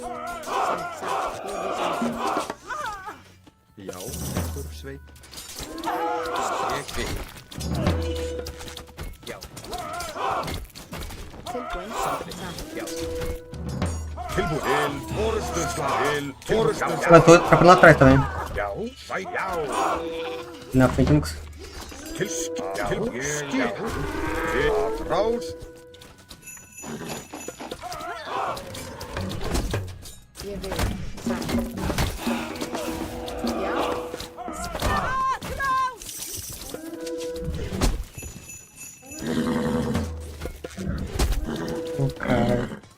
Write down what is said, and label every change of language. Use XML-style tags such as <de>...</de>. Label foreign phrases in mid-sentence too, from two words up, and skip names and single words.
<is>Samsagt, ég vil samþykkt. Já, timbursveit. Ég vil. Já. Tilbúin. Samþykkt. Já. Tilbúin. Til forustuslag. Til forustuslag.</is> <pt>Ela toda tá lá atrás também.</pt> <is>Já, sæ, já.</is> <pt>Na frente nunca.</pt> <is>Til skipan. Skipan. Til rás. Ég vil. Satt. Já.</is> <pt>Oh, cara.</pt>